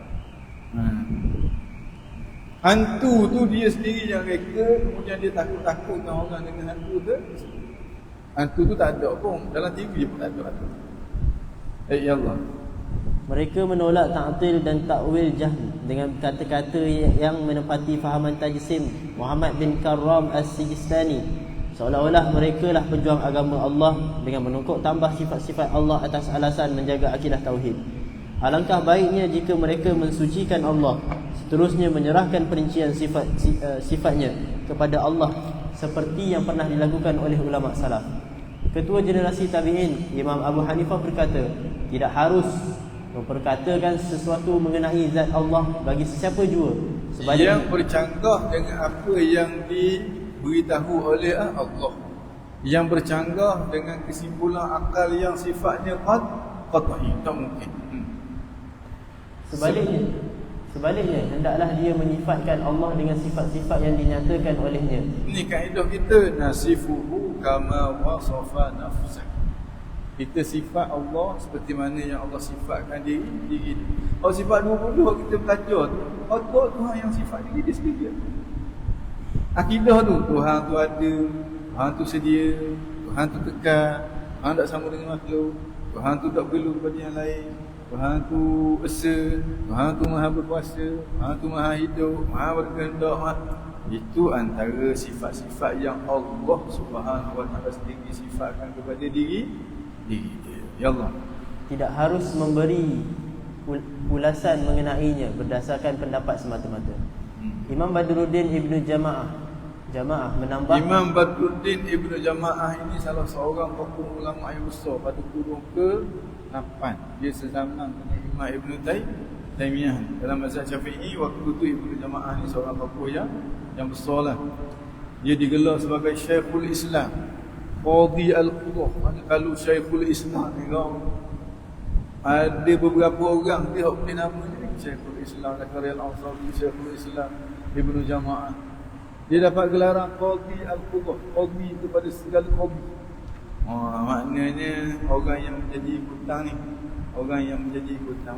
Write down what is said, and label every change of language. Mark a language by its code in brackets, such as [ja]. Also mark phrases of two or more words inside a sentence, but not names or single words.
[ms] Hantu tu dia sendiri yang reka, kemudian dia takut-takutkan orang dengan hantu tu. Hantu tu tak ada pun, dalam TV pun tak ada hantu. Ya Allah. Mereka menolak ta'til dan takwil jahm dengan kata-kata yang menepati fahaman tajsim Muhammad bin Karram As-Sijistani, seolah-olah mereka lah pejuang agama Allah dengan menungkuk tambah sifat-sifat Allah atas alasan menjaga akidah tauhid. Alangkah baiknya jika mereka mensucikan Allah, seterusnya menyerahkan perincian sifatnya kepada Allah seperti yang pernah dilakukan oleh ulama salaf. Ketua generasi tabi'in Imam Abu Hanifah berkata, tidak harus memperkatakan sesuatu mengenai zat Allah bagi sesiapa jua yang bercanggah dengan apa yang diberitahu oleh Allah, yang bercanggah dengan kesimpulan akal yang sifatnya qat'i, tak mungkin. Sebaliknya hendaklah dia menyifatkan Allah dengan sifat-sifat yang dinyatakan olehnya. Ini kaedah kita, [ar] نصفه كما وصف نفسه. [ms] Kita sifat Allah seperti mana yang Allah sifatkan diri. Kalau sifat 20 kita belajar tu, Allah Tuhan yang sifat diri dia sendiri. Akidah tu, Tuhan tu ada, Tuhan tu sedia, Tuhan tu kekal, Tuhan tak sama dengan makhluk, Tuhan tu tak perlu kepada yang lain, Tuhan tu esa, Tuhan tu maha berkuasa, Tuhan tu maha hidup, maha berkehendak. Itu antara sifat-sifat yang Allah [ar] سبحانه وتعالى [ms] sendiri sifatkan kepada diri dia. Ya Allah. Tidak harus memberi ulasan mengenainya berdasarkan pendapat semata-mata. Imam Badruddin Ibnu Jamaah menambah, Imam Badruddin Ibnu Jamaah ini salah seorang tokoh ulama yang besar pada kurun ke-8. Dia sezaman dengan Imam Ibnu Taimiyah dalam mazhab Syafi'i. Waktu itu Ibnu Jamaah ni seorang tokoh yang besarlah. Dia digelar sebagai Syekhul Islam, Qadhi Al-Qudah. Kalau Syekhul Islam ni ada beberapa orang dia boleh namanya Syekhul Islam, Zakaria Al-Ansari, Syekhul Islam Ibnu Jamaah. Dia dapat gelaran Qadhi Al-Qudah, Qadhi kepada segala qadhi. Maknanya orang yang menjadi ikutan ni, orang yang menjadi ikutan.